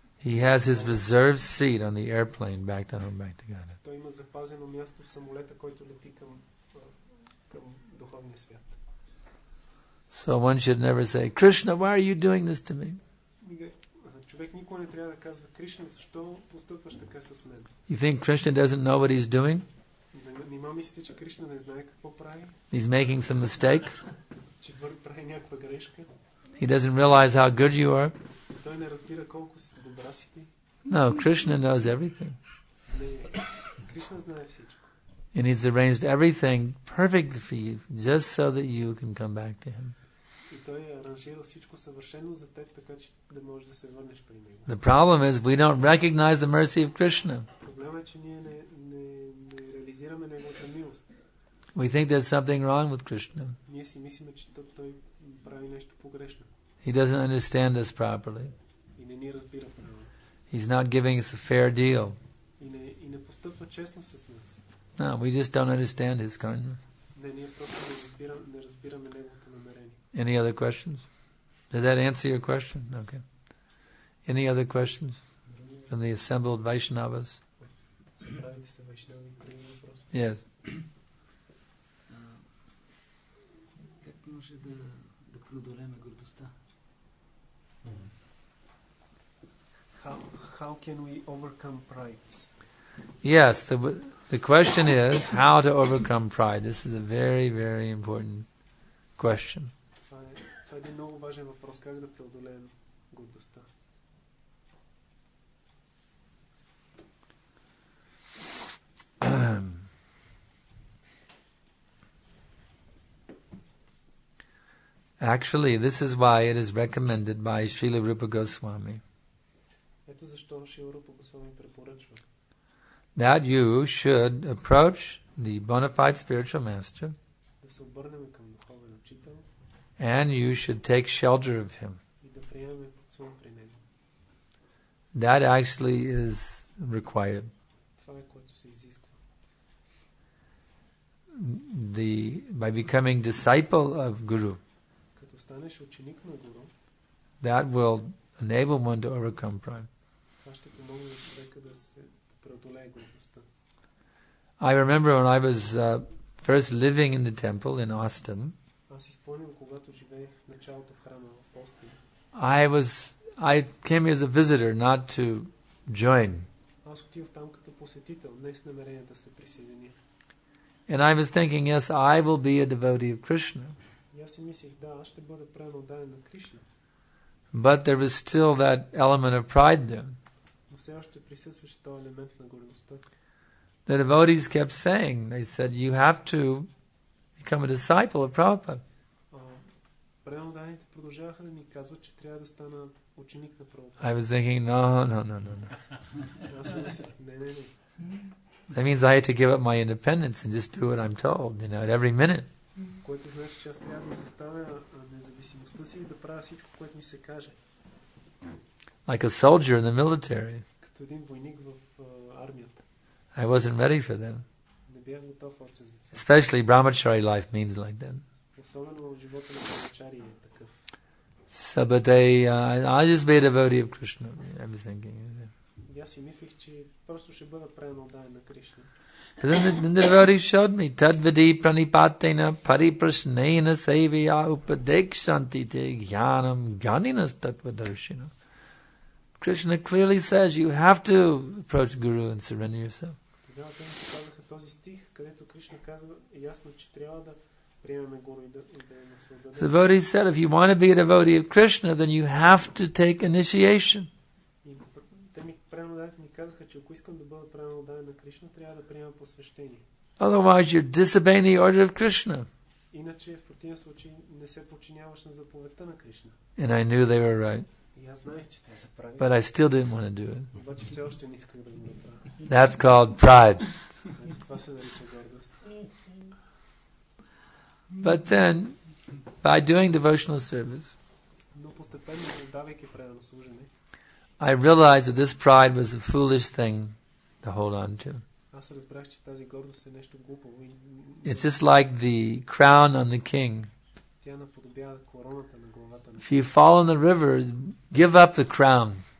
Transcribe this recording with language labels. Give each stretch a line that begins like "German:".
English: He has his reserved seat on the airplane back to home, back to Godhead.
Bulgarian: Той има запазено място в самолета, който лети към духовния свят.
English: So one should never say, Krishna, why are you doing this to me?
Bulgarian: Човек никога не трябва да казва, Кришна, защо постъпваш така с мен?
English: You think Krishna doesn't know what he's doing?
Bulgarian: Нима мислите, че Кришна не знае какво прави?
English: He's making some mistake.
Bulgarian: Че прави някаква грешка?
English: He doesn't realize how good you are.
Bulgarian: Той не разбира колко добра си ти.
English: No, Krishna knows everything.
Bulgarian: Не, Кришна знае всичко.
English: And He's arranged everything perfectly for you, just so that you can come back to Him.
Bulgarian: И той е аранжирал всичко съвършено за теб, така че да можеш да се върнеш при него.
English: The problem is we don't recognize the mercy of Krishna.
Bulgarian: Проблемът е, че ние не реализираме неговата милост.
English: We think there's something wrong with Krishna.
Bulgarian: Ние си мислиме, че той прави нещо погрешно.
English: He doesn't understand us properly.
Bulgarian: И не ни разбира правилно.
English: He's not giving us a fair deal.
Bulgarian: И не постъпва честно с нас.
English: No, we just don't understand His kindness.
Bulgarian: Не, ние просто не разбираме неговото намерение.
English: Any other questions? Did that answer your question? Okay. Any other questions from the assembled Vaishnavas?
Bulgarian: Събравите се вайшнави, други въпроси?
English: Yes.
Bulgarian: Как може да преодолеем гордостта?
English: How can we overcome pride? Yes, the question is how to overcome pride. This is a very, very important question.
Bulgarian: Това е един много важен въпрос. Как да преодолеем гордостта?
English: Actually, this is why it is recommended by Srila Rupa Goswami
Bulgarian: Ето защо Шрила Рупа Госвами препоръчва
English: that you should approach the bona fide spiritual master
Bulgarian: да се обърнем към духовен учител
English: and you should take shelter of him.
Bulgarian: и да приемем подслон при него.
English: That actually is required.
Bulgarian: Това е което се изисква.
English: By becoming disciple of Guru,
Bulgarian: Като станеш ученик на Гуру,
English: that will enable one to overcome pride.
Bulgarian: това ще помогне на човека да преодолее гордостта.
English: I remember when I was first living in the temple in Austin,
Bulgarian: Аз си спомням, когато живеех в началото в храма в Остин.
English: I came as a visitor, not to join.
Bulgarian: Аз отивах там като посетител, не с намерение да се присъединя.
English: And I was thinking, yes, I will be a devotee of Krishna.
Bulgarian: И аз си мислех, да, аз ще бъда предан отдаден на Кришна.
English: But there was still that element of pride there.
Bulgarian: Но все още присъстваше този елемент на гордостта.
English: The devotees kept saying, they said, you have to become a disciple of Prabhupada.
Bulgarian: Предан отдадените продължаваха да ми казват, че трябва да стана ученик на Прабхупада.
English: I was thinking, no.
Bulgarian: Аз си мислех, не.
English: That means I had to give up my independence and just do what I'm told, at every minute.
Bulgarian: Което значи, че аз трябва да изоставя независимостта си и да правя всичко, което ми се каже.
English: Like a soldier in the military.
Bulgarian: Като един войник в армията.
English: I wasn't ready for that.
Bulgarian: Не бях готов още за това.
English: Especially brahmachari life means like that.
Bulgarian: Особено в живота на брахмачари е такъв.
English: So, but I'll just be a devotee of Krishna. I was thinking.
Bulgarian: И аз си мислих, че просто ще бъда предан отдаден на Кришна.
English: But then the devotees showed me,
Sanskrit: Tadvidi pranipatena pariprasnena sevaya upadekshanti te jnanam ganinas tattvadarshina.
English: Krishna clearly says you have to approach Guru and surrender yourself.
Bulgarian: Тогава те ми казаха този стих, където Кришна казва ясно, че трябва да приемем Гуру и да се отдадем.
English: The devotee said, if you want to be a devotee of Krishna, then you have to take initiation.
Bulgarian: Те ми казаха, че ако искам да бъда предан отдаден на Кришна, трябва да приемам посвещение.
English: Otherwise you're disobeying the order of Krishna.
Bulgarian: Иначе в противен случай не се подчиняваш на заповедта на Кришна.
English: And I knew they were right.
Bulgarian: И аз знаех, че те са прави.
English: But I still didn't want to do it.
Bulgarian: Обаче все още не исках да го направя.
English: That's called pride.
Bulgarian: Ето това се нарича гордост.
English: But then, by doing devotional service,
Bulgarian: Но постепенно, давайки предано служене,
English: I realized that this pride was a foolish thing to hold on to.
Bulgarian: аз разбрах, че тази гордост е нещо глупаво.
English: It's just like the crown on the king.
Bulgarian: Тя наподобява короната на главата на.
English: If you fall in the river, give up the crown.